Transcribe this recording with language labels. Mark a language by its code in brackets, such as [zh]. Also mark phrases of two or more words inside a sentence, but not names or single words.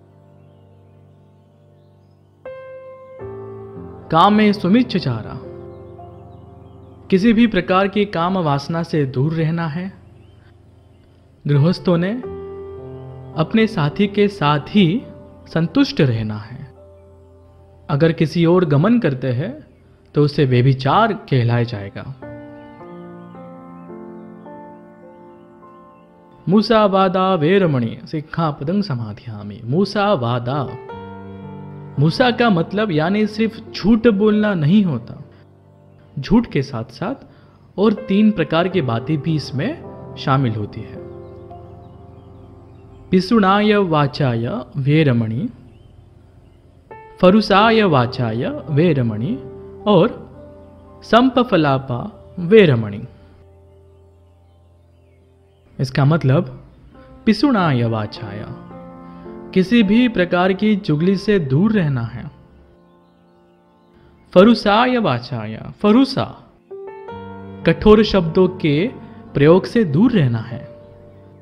[pi] कामे सुमिच्छाचारा, [hi] किसी भी प्रकार की काम वासना से दूर रहना है। गृहस्थों ने अपने साथी के साथ ही संतुष्ट रहना है। अगर किसी और गमन करते हैं तो उसे व्यभिचार कहलाया जाएगा। [pi] मूसावादा वेरमणि सिक्खापदं समाधियामि। मूसावादा, [hi] मूसा का मतलब यानी सिर्फ झूठ बोलना नहीं होता। झूठ के साथ साथ और तीन प्रकार की बातें भी इसमें शामिल होती है। [pi] पिसुणाय वाचाय वेरमणि, फरुसाय वाचाय वेरमणि और संपफलापा वेरमणि। [hi] इसका मतलब [pi] पिसुणाय वाचाय, [hi] किसी भी प्रकार की चुगली से दूर रहना है। [pi] फरुसाय वाचाय, [hi] फरुसा कठोर शब्दों के प्रयोग से दूर रहना है।